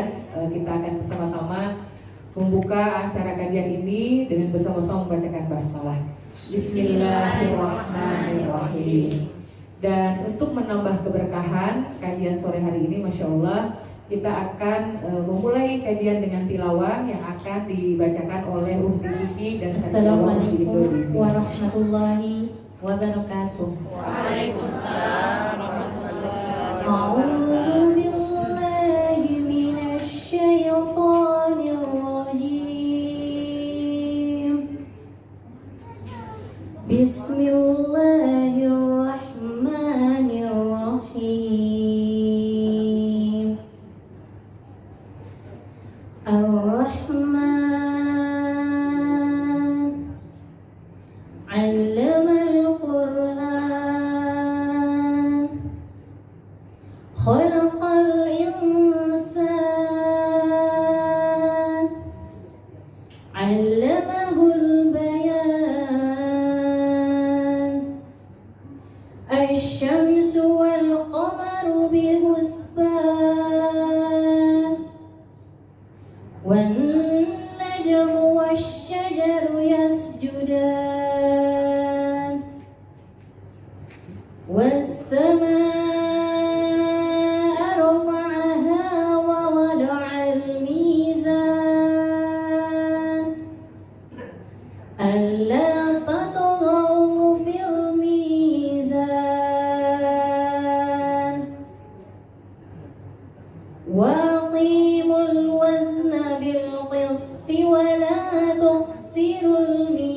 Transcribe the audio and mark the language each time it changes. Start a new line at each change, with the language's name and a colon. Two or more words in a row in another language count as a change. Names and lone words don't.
Indonesian: Kita akan bersama-sama membuka acara kajian ini dengan bersama-sama membacakan basmalah. Bismillahirrahmanirrahim. Dan untuk menambah keberkahan kajian sore hari ini,
Arabic: ما شاء الله,
Indonesian: kita akan memulai kajian dengan tilawah yang akan dibacakan oleh Uhti Uki dan
Arabic: السلام عليكم ورحمة الله وبركاته. وعليكم السلام ورحمة الله أعوذ بالله من الشيطان الرجيم. Bismillahirrahmanirrahim. الرحمن علم القرآن خلق الإنسان, علمه البيان الشمس والقمر بحسبان والنجم والشجر يسجدان والسماء رفعها ووضع الميزان ألا تطغوا في الميزان وأقيموا الوزن بالقسط ولا تخسروا